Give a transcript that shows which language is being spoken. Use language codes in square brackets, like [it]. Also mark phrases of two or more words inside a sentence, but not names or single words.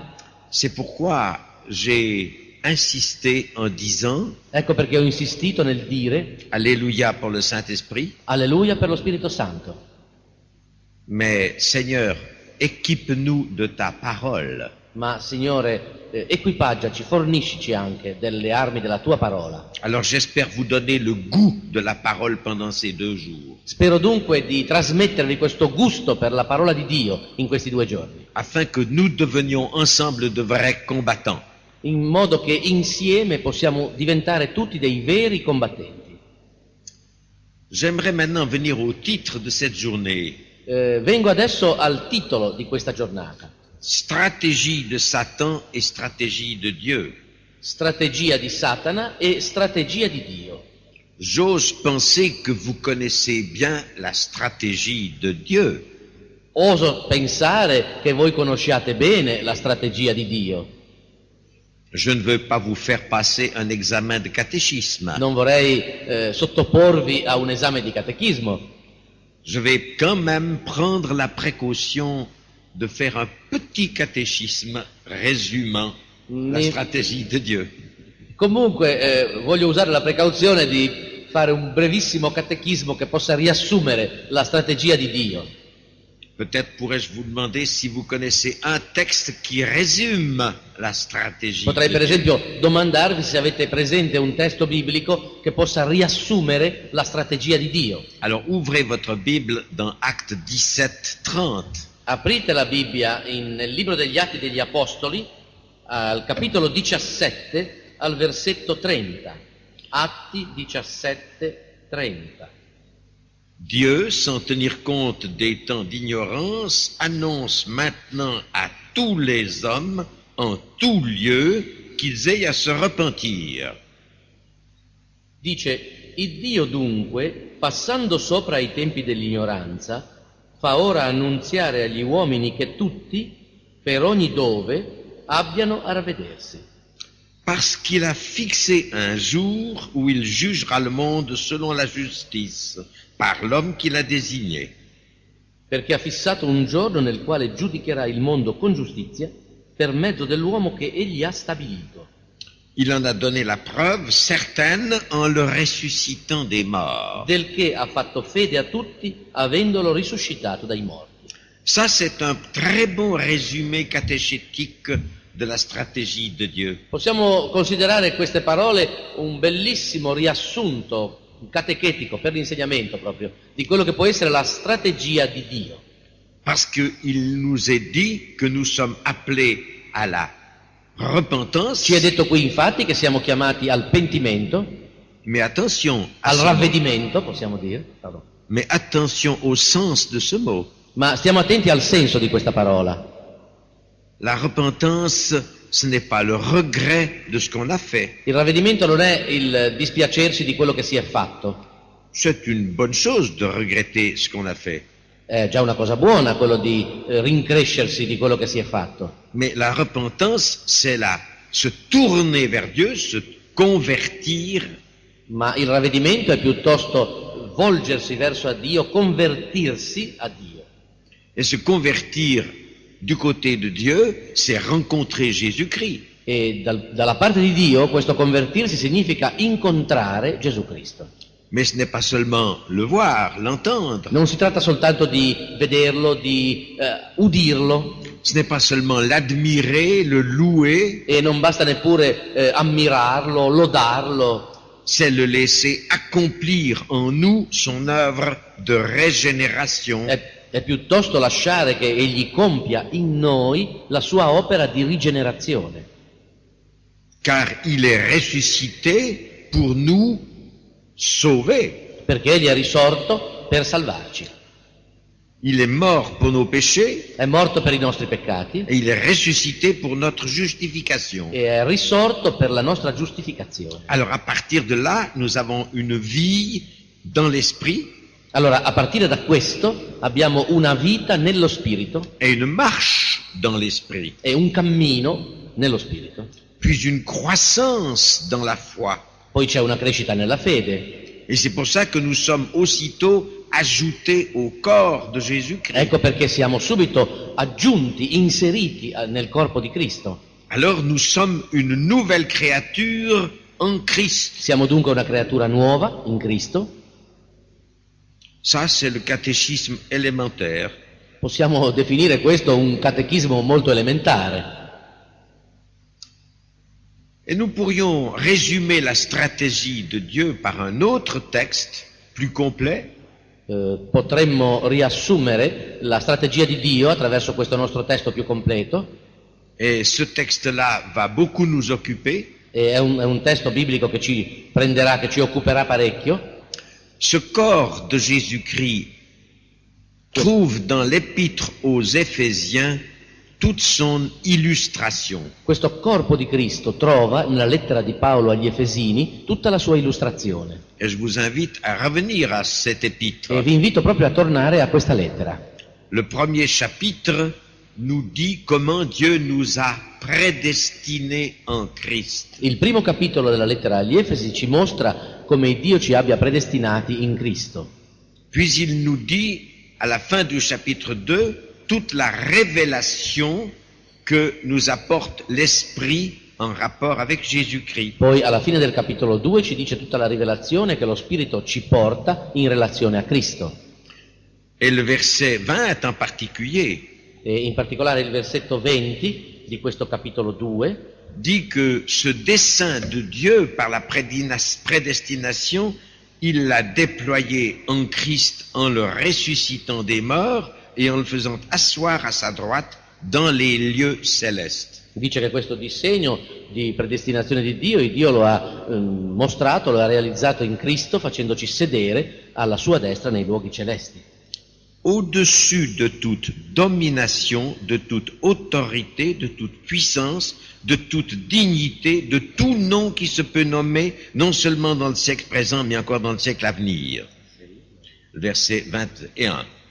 [fr] C'est pourquoi j'ai insisté en disant [it] Ecco perché ho insistito nel dire [fr] Alléluia pour le Saint-Esprit, [it] alleluia per lo Spirito Santo. [fr] mais Seigneur, équipe-nous de ta parole. [it] Ma Signore, equipaggiaci, forniscici anche delle armi della tua parola. [fr] Alors j'espère vous donner le goût de la parole pendant ces 2 jours, [it] Spero dunque di trasmettervi questo gusto per la parola di Dio in questi 2 giorni, [fr] afin que nous devenions ensemble de vrais combattants. [it] in modo che insieme possiamo diventare tutti dei veri combattenti. [fr] J'aimerais maintenant venir au titre de cette journée, [it] Vengo adesso al titolo di questa giornata. [fr] stratégie de Satan et stratégie de Dieu. [it] Strategia di Satana e strategia di Dio. [fr] J'ose penser que vous connaissez bien la stratégie de Dieu. [it] Oso pensare che voi conosciate bene la strategia di Dio. [fr] Je ne veux pas vous faire passer un examen de catéchisme. [it] Non vorrei sottoporvi a un esame di catechismo. [fr] Je vais quand même prendre la précaution de faire un petit catéchisme résumant la stratégie de Dieu. [it] Comunque voglio usare la precauzione di fare un brevissimo catechismo che possa riassumere la strategia di Dio. [fr] Peut-être pourrais-je vous demander si vous connaissez un texte qui résume la stratégie [it] Potrei [fr] de [it] per [fr] Dieu. [it] esempio domandarvi se avete presente un testo biblico che possa riassumere la strategia di Dio. [fr] Alors ouvrez votre Bible dans Actes 17:30. [it] Aprite la Bibbia nel libro degli Atti degli Apostoli, al capitolo 17, al versetto 30. Atti 17, 30. [fr] Dieu, sans tenir compte des temps d'ignorance, annonce maintenant à tous les hommes, en tout lieu, qu'ils aient à se repentir. [it] Dice, il Dio dunque, passando sopra i tempi dell'ignoranza, fa ora annunziare agli uomini che tutti, per ogni dove, abbiano a ravvedersi. [fr] Parce qu'il a fixé un jour où il jugera le monde selon la justice, par l'homme qu'il a désigné. [it] Perché ha fissato un giorno nel quale giudicherà il mondo con giustizia per mezzo dell'uomo che egli ha stabilito. [fr] Il en a donné la preuve certaine en le ressuscitant des morts. [it] Del che ha fatto fede a tutti, avendolo risuscitato dai morti. [fr] Ça, c'est un très bon résumé catéchétique de la stratégie de Dieu. [it] Possiamo considerare queste parole un bellissimo riassunto catechetico per l'insegnamento proprio di quello che può essere la strategia di Dio. [fr] Parce qu'il nous est dit que nous sommes appelés à la repentance. [it] Ci è detto qui infatti che siamo chiamati al pentimento, [fr] Mais attention, à [it] al [fr] ce [it] ravvedimento, possiamo dire, pardon. [fr] mais attention au sens de ce mot. [it] Ma stiamo attenti al senso di questa parola. [fr] La repentance, ce n'est pas le regret de ce qu'on a fait. [it] Il ravvedimento non è il dispiacersi di quello che si è fatto. [fr] C'est une bonne chose de regretter ce qu'on a fait. [it] È già una cosa buona quello di rincrescersi di quello che si è fatto. [fr] Mais la repentance, c'est se tourner vers Dieu, se convertir, [it] Ma il ravvedimento è piuttosto volgersi verso a Dio, convertirsi a Dio. [fr] et se convertir du côté de Dieu, c'est rencontrer Jésus-Christ. [it] E dalla parte di Dio questo convertirsi significa incontrare Gesù Cristo. [fr] Mais ce n'est pas seulement le voir, l'entendre. [it] Non si tratta soltanto di vederlo, di udirlo, [fr] Ce n'est pas seulement l'admirer, le louer, [it] e non basta neppure ammirarlo, lodarlo, [fr] c'est le laisser accomplir en nous son œuvre de régénération. [it] è piuttosto lasciare che Egli compia in noi la sua opera di rigenerazione. [fr] Car il est ressuscité pour nous sauver. [it] Perché Egli è risorto per salvarci. [fr] Il est mort pour nos péchés [it] È morto per i nostri peccati [fr] et il est ressuscité pour notre justification. [it] e è risorto per la nostra giustificazione. [fr] Alors à partir de là, nous avons une vie dans l'esprit. [it] Allora, a partire da questo abbiamo una vita nello Spirito [fr] et une marche dans l'esprit, [it] e un cammino nello Spirito. [fr] puis une croissance dans la foi. [it] Poi c'è una crescita nella fede. [fr] Et c'est pour ça que nous sommes aussitôt ajoutés au corps de Jésus-Christ. [it] Ecco perché siamo subito aggiunti, inseriti nel corpo di Cristo. [fr] Alors nous sommes une nouvelle créature en Christ. [it] Siamo dunque una creatura nuova in Cristo. [fr] Ça, c'est le catéchisme élémentaire. [it] Possiamo definire questo un catechismo molto elementare. [fr] Et nous pourrions résumer la stratégie de Dieu par un autre texte plus complet. [it] Potremmo riassumere la strategia di Dio attraverso questo nostro testo più completo. [fr] Et ce texte-là va beaucoup nous occuper. [it] E è un testo biblico che ci prenderà, che ci occuperà parecchio. [fr] Ce corps de Jésus-Christ trouve dans l'épître aux Éphésiens toute son illustration. [it] Questo corpo di Cristo trova nella lettera di Paolo agli Efesini tutta la sua illustrazione. [fr] Et je vous invite à revenir à cet épître. [it] E vi invito proprio a tornare a questa lettera. [fr] Le premier chapitre nous dit comment Dieu nous a prédestinés en Christ. [it] Il primo capitolo della lettera agli Efesi ci mostra come Dio ci abbia predestinati in Cristo. [fr] Puis il nous dit, à la fin du chapitre 2, toute la révélation que nous apporte l'Esprit en rapport avec Jésus-Christ. [it] Poi alla fine del capitolo 2 ci dice tutta la rivelazione che lo Spirito ci porta in relazione a Cristo. [fr] Et le verset 20 en particulier [it] E in particolare il versetto 20 di questo capitolo 2 [fr] dit que ce dessein de Dieu par la prédestination, il l'a déployé en Christ en le ressuscitant des morts et en le faisant asseoir à sa droite dans les lieux célestes. [it] dice che questo disegno di predestinazione di Dio lo ha mostrato, lo ha realizzato in Cristo facendoci sedere alla sua destra nei luoghi celesti. [fr] Au-dessus de toute domination, de toute autorité, de toute puissance, de toute dignité, de tout nom qui se peut nommer, non seulement dans le siècle présent, mais encore dans le siècle à venir. Verset 21.